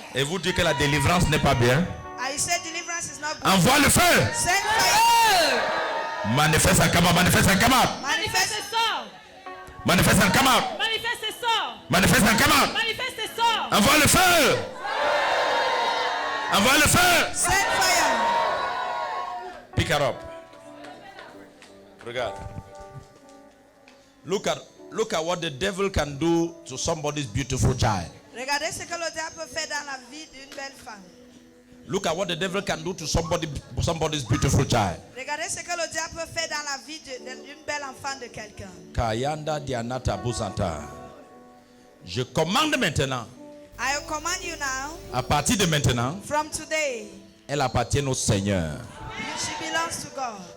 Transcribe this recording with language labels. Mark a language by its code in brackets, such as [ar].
[fr] Et vous dites que la délivrance n'est pas bien. [en] I said deliverance is not good. [fr] Envoie le feu. [en] Send fire. [fr] Manifeste en Kama. Manifeste en Kama. Manifeste et sort. Manifeste en Kama. Manifeste et sort. Manifeste en Kama. Manifeste et sort. Envoie le feu. Envoie le feu. [en] Send fire. Pick her up. [fr] Regarde. [en] Look at what the devil can do to somebody's beautiful child. [fr] Regardez ce que le diable peut faire dans la vie d'une belle femme. [en] Look at what the devil can do to somebody's beautiful child. [fr] Regardez ce que le diable peut faire dans la vie d'une belle enfant de quelqu'un. Kayanda Dianata Buzanta. Je commande maintenant, [en] I command you now, [fr] à partir de maintenant, [en] from today, [fr] elle appartient au Seigneur. [en] she belongs to God.